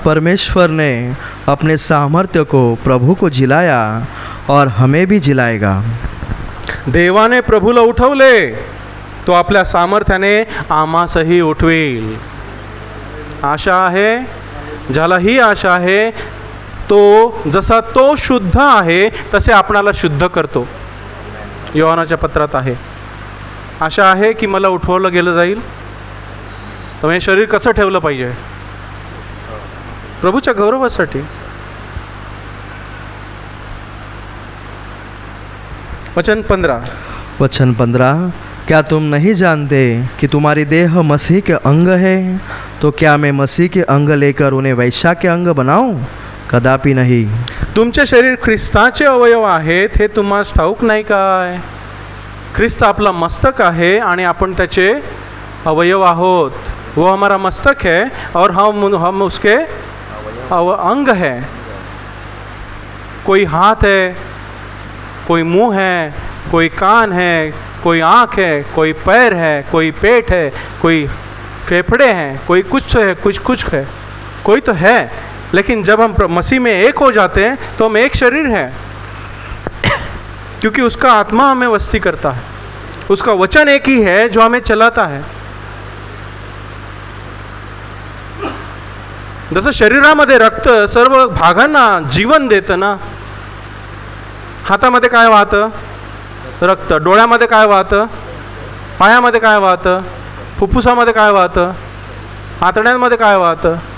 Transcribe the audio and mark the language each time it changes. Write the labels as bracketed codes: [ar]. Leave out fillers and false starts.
[hi] परमेश्वर ने अपने सामर्थ्य को प्रभु को जिलाया और हमें भी जिलाएगा. [mr] देवाने प्रभूला उठवले, तो आपल्या सामर्थ्याने आम्हासही उठवेल. आशा आहे, ज्याला ही आशा आहे तो जसा तो शुद्ध आहे तसे आपणाला शुद्ध करतो. योहानाच्या पत्रात आहे. आशा आहे की मला उठवलं गेलं जाईल. तर हे शरीर कसं ठेवलं पाहिजे? प्रभूच्या गौरवासाठी. वचन 15. [hi] क्या तुम नहीं जानते कि तुम्हारी देह मसीह के अंग है? तो क्या मैं मसीह के अंग लेकर उन्हें वैश्या के अंग बनाऊं? कदापि नहीं. [mr] तुमचे शरीर ख्रिस्ताचे अवयव आहेत हे तुम्हाला ठाऊक नाही काय? ख्रिस्त आपला मस्तक आहे आणि आपण त्याचे अवयव आहोत. [hi] वो हमारा मस्तक है और हम उसके अंग है. कोई हाथ है, कोई मुंह है, कोई कान है, कोई आँख है, कोई पैर है, कोई पेट है, कोई फेफड़े हैं, कोई कुछ है, कुछ है, कोई तो है. लेकिन जब हम मसीह में एक हो जाते हैं तो हम एक शरीर हैं, क्योंकि उसका आत्मा हमें वस्ती करता है. उसका वचन एक ही है जो हमें चलाता है. [mr] जसं शरीरामध्ये रक्त सर्व भागांना जीवन देतं ना. हातामध्ये काय वाहतं? रक्त. डोळ्यामध्ये काय वाहतं? पायामध्ये काय वाहतं? फुफ्फुसामध्ये काय वाहतं? आतड्यांमध्ये काय वाहतं?